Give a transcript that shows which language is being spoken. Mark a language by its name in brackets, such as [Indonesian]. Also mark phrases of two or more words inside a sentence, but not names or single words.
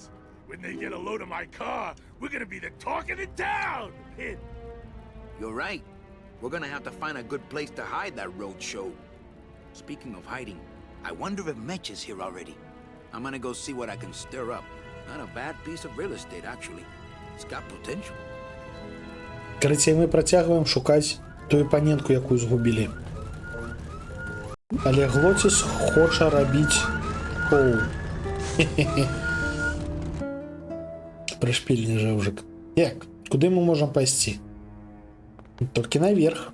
[English] When they get a load of my car, we're gonna be the talk of the town! You're right. We're gonna have to find a good place to hide that road show. Speaking of hiding, I wonder if Mitch is here already. I'm gonna go see what I can stir up. Not a bad piece of real estate, actually. It's got potential. [Belarusian] Карацей, мы працягваем шукаць тую паненку, якую згубілі. Але Глотіс хоча рабіць коу. Прышпільны жэўжык. Як? Куды мы можам пайсці? Толькі наверх.